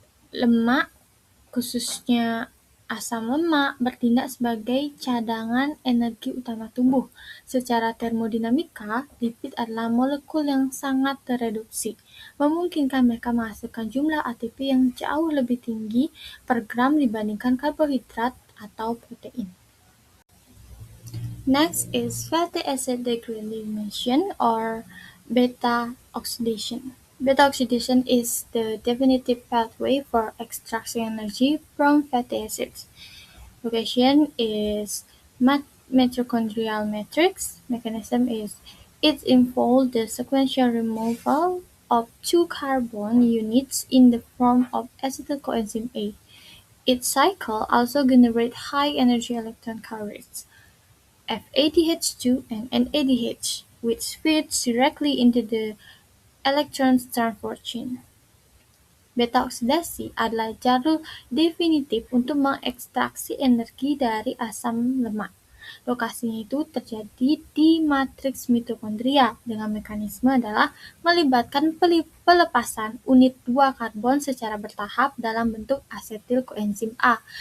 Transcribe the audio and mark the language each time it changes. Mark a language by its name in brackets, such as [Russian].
[Indonesian] Lemak, khususnya asam lemak, bertindak sebagai cadangan energi utama tubuh. Secara termodinamika, lipid adalah molekul yang sangat tereduksi, memungkinkan mereka menghasilkan jumlah ATP yang jauh lebih tinggi per gram dibandingkan karbohidrat atau protein. [English] Next is fatty acid degradation or beta oxidation. Beta oxidation is the definitive pathway for extracting energy from fatty acids. Location is mitochondrial matrix. Mechanism is it involves the sequential removal of two carbon units in the form of acetyl coenzyme A. Its cycle also generates high energy electron carriers. FADH2 and NADH, which feeds directly into the electron transport chain. [Indonesian] Beta oksidasi adalah jalur definitif untuk mengekstraksi energi dari asam lemak. Lokasinya itu terjadi di matriks mitokondria dengan mekanisme adalah melibatkan pelepasan unit 2 karbon secara bertahap dalam bentuk asetil koenzim A.